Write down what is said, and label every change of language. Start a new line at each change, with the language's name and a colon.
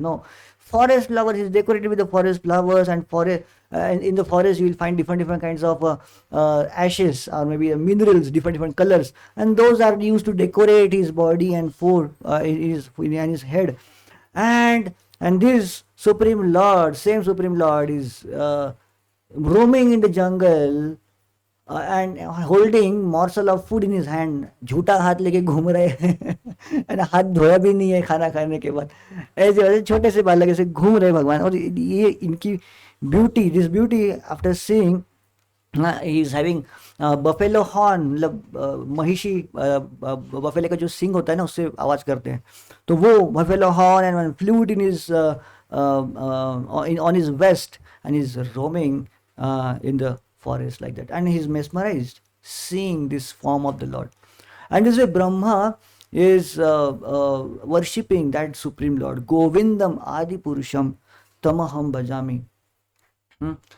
English: No, forest flowers is decorated with the forest flowers, and and in the forest you will find different kinds of ashes, or maybe minerals, different colors, and those are used to decorate his body and in his head. And this Supreme Lord, same Supreme Lord, is roaming in the jungle and holding morsel of food in his hand.
Hindi: झूठा हाथ लेके घूम रहे हैं हाथ धोया भी नहीं है खाना खाने के बाद, ऐसे छोटे से बालक ऐसे घूम रहे भगवान. और ये इनकी beauty,
English: this beauty after seeing, he is having buffalo horn,
Hindi: मतलब महिषी बफेले का जो सिंग होता है ना, उससे आवाज करते हैं, तो वो
English: Buffalo horn and flute in his on his vest, and he's roaming in the forest like that, and he's mesmerized seeing this form of the Lord. And this way Brahma is worshipping that supreme Lord, Govindam Adi Purusham Tamaham Bhajami. Hmm.